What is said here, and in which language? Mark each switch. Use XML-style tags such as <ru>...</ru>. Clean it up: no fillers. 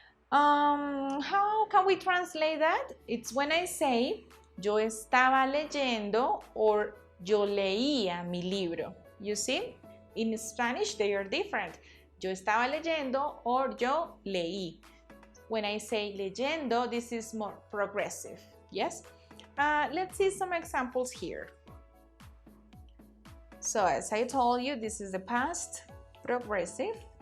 <en>How can we translate that? It's when I say</en> <es>yo estaba leyendo or yo leía mi libro.</es> <en>You see, in Spanish they are different.</en> <es>Yo estaba leyendo or yo leí.</es> <en>When I say leyendo, this is more progressive. Yes. Let's see some examples here. So as I told you, this is the past progressive.</en>